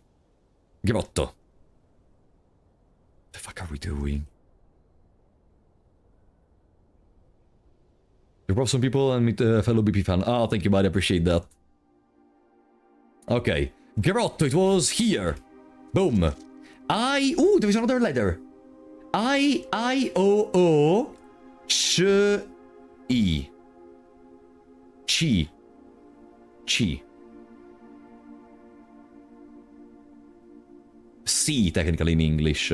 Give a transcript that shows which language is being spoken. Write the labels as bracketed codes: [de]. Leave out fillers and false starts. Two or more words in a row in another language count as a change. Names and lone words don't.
[en] Grotto. The fuck are we doing? You brought some people and meet a fellow BP fan. Oh, thank you, buddy. I appreciate that. Okay. Grotto, it was here. Boom. Ooh, there is another letter. I-O-O Ch-E. Chi. Chi. C, technically in English.